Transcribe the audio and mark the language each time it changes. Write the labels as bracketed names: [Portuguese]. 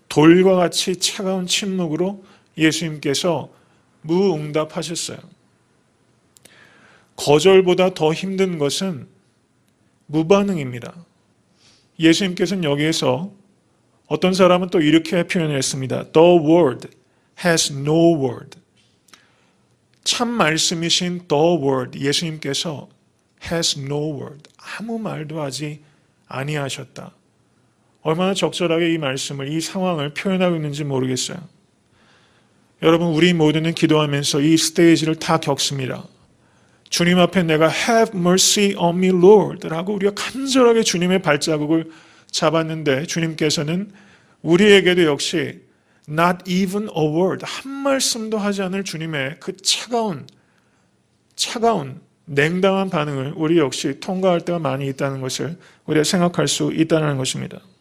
[Korean] 돌과 같이 차가운 침묵으로 예수님께서 무응답하셨어요. 거절보다 더 힘든 것은 무반응입니다. 예수님께서는 여기에서 어떤 사람은 또 이렇게 표현했습니다. [English] The word has no word. [Korean] 참 말씀이신 the word 예수님께서 [English] has no word. [Korean] 아무 말도 하지 아니하셨다. 얼마나 적절하게 이 말씀을 이 상황을 표현하고 있는지 모르겠어요. 여러분 우리 모두는 기도하면서 이 스테이지를 다 겪습니다. 주님 앞에 내가 [English] have mercy on me Lord [Korean] 라고 우리가 간절하게 주님의 발자국을 잡았는데 주님께서는 우리에게도 역시 [English] not even a word [Korean] 한 말씀도 하지 않을 주님의 그 차가운 냉담한 반응을 우리 역시 통과할 때가 많이 있다는 것을 우리가 생각할 수 있다는 것입니다.